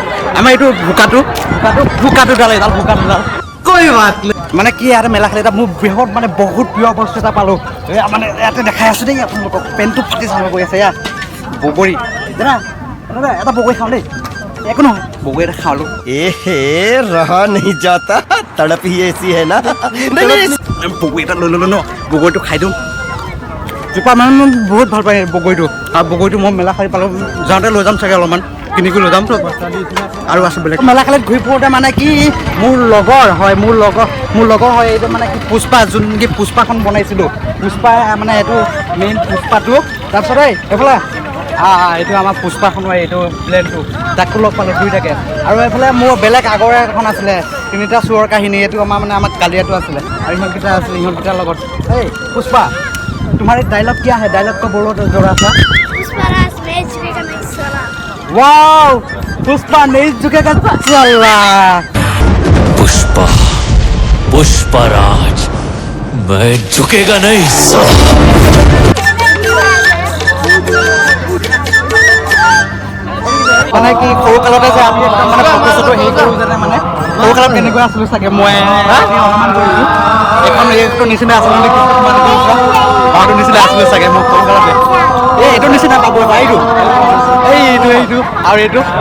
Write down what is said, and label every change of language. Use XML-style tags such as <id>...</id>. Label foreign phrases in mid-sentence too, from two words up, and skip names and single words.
<as>আমাৰ এইটো ভোকাটো ডাল মানে কি ইয়াতে মেলা খালি এটা মোৰ বৃহৎ মানে বহুত প্ৰিয় বস্তু এটা পালোঁ। মানে ইয়াতে দেখাই আছোঁ দেই আপোনালোকক, পেণ্টটো ফাটি চাব গৈ আছে ইয়াত বগৰী দাদা এটা বগৰী খাওঁ দেই, একো নহয় বগৰী এটা খালোঁ।</as> <hi>रहा नहीं जाता तड़प ही ऐसी है ना।</hi> <as>বগৰী এটা লৈ ল'লোঁ ন, বগৰীটো খাই দিওঁ। জোপা মানে মই বহুত ভাল পায় বগৰীটো, আৰু বগৰীটো মই মেলা খালি পালোঁ, যাওঁতে লৈ যাম চাগে অলপমান কিনি লৈ যাম আৰু আছোঁ বেলেগ। মেলা খালিত ঘূৰি ফুৰোঁতে মানে কি মোৰ লগৰ হয় এইটো মানে কি পুষ্পা, যোন নেকি পুষ্পাখন বনাইছিলোঁ, পুষ্পা মানে এইটো মেইন পুষ্পাটো। তাৰপিছত এইফালে এইটো আমাৰ পুষ্পা খনৰ এইটো প্লেনটো তাকো লগ পালোঁ দুইটাকে আৰু এইফালে মোৰ বেলেগ আগৰে এখন আছিলে তিনিটা চোৰৰ কাহিনী এইটো আমাৰ কালিয়াটো আছিলে আৰু ইহঁতকেইটা আছিলে ইহঁতকেইটাৰ লগত এই পুষ্পা তোমাৰ এই ডাইলগ কি আহে</as> <hi>डायलॉग का बोलो ज़रा सा वाओ पुष्पा नहीं झुकेगा चला पुष्पा पुष्पराज मैं झुकेगा नहीं</hi> <as>মানে কি সৰু কালতে যে আমি একদম মানে ফটো চটো হেৰি কৰোঁ যেনে মানে সৰু কালত কেনেকুৱা আছিলোঁ চাগে মই অনুমান কৰিছোঁ এইটো নিচিনা আছিলোঁ নেকি বাৰটো নিচিনা আছিলোঁ চাগে মোক সৰু কালতে এইটো নিচিনা পাব এইটো আৰু এইটো</as>